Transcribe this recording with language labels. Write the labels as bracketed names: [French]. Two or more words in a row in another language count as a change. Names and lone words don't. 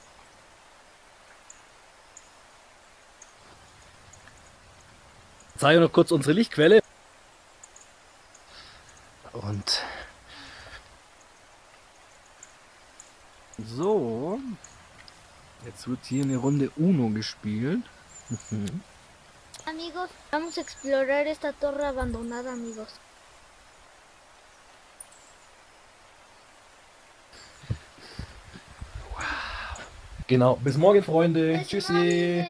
[German] Ich zeige noch kurz unsere Lichtquelle. Und so. Jetzt wird hier eine Runde Uno gespielt. [Spanish] Amigos, vamos a explorar esta torre abandonada, amigos. [German] Genau. Bis morgen, Freunde. Bis Tschüssi. morgen.